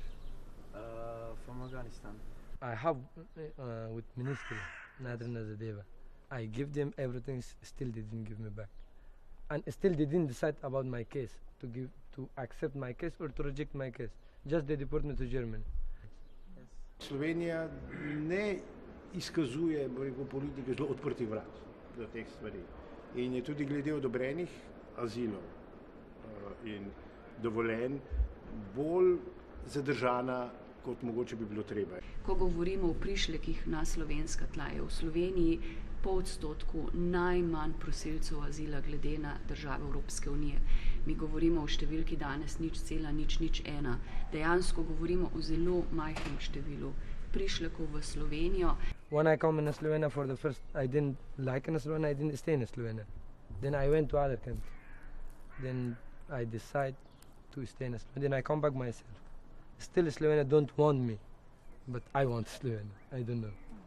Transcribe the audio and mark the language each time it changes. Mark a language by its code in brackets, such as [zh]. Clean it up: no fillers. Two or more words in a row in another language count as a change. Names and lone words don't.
[en] From Afghanistan. I have with ministry, Nadrina Zadeva. I give them everything, still they didn't give me back. And still they didn't decide about my case, to accept my case or to reject my case. Just they deport me to Germany. [sl] Slovenija ne izkazuje politike zelo odprtih vrat do teh stvari. In je tudi glede odobrenih azilov in dovoljenj bolj zadržana, kot mogoče bi bilo treba. Ko govorimo o prišlekih na slovenska tla, je v Sloveniji po odstotku najmanj prosilcev azila glede na države Evropske unije. Mi govorimo o številki danes 0,001. Dejansko govorimo o zelo majhnem številu prišlekov v Slovenijo. [en] When I come in Slovenia for the first, I didn't like in Slovenia, I didn't stay in Slovenia. Then I went to other country. Then I decide to stay in Slovenia. Then I come back myself. Still Slovenia don't want me, but I want Slovenia. I don't know.